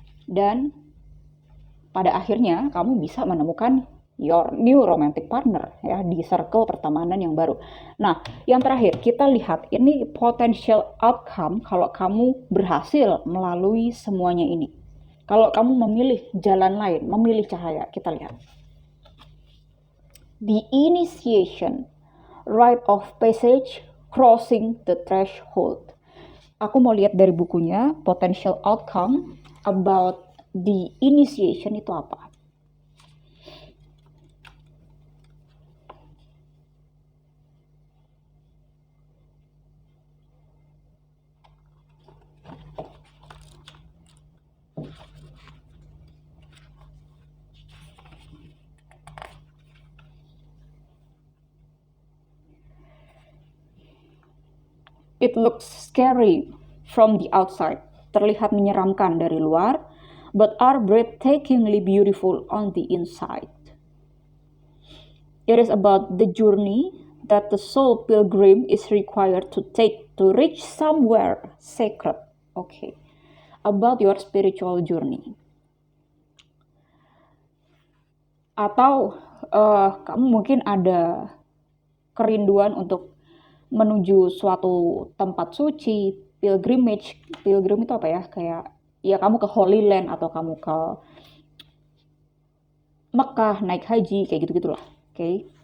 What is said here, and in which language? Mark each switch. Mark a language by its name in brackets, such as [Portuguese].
[Indonesian] Dan pada akhirnya kamu bisa menemukan [English] your new romantic partner [Indonesian] ya di circle pertemanan yang baru. Nah, yang terakhir kita lihat ini potential outcome kalau kamu berhasil melalui semuanya ini. Kalau kamu memilih jalan lain, memilih cahaya, kita lihat. [English] the initiation, rite of passage, crossing the threshold. [Indonesian] Aku mau lihat dari bukunya, [English] potential outcome about the initiation [Indonesian] itu apa. [English] It looks scary from the outside, [Indonesian] terlihat menyeramkan dari luar, [English] but are breathtakingly beautiful on the inside. It is about the journey that the soul pilgrim is required to take to reach somewhere sacred. Okay, about your spiritual journey. [Indonesian] Atau kamu mungkin ada kerinduan untuk menuju suatu tempat suci, pilgrimage. Pilgrim itu apa ya? Kayak ya kamu ke Holy Land atau kamu ke Mekah naik haji kayak gitu-gitulah. Oke.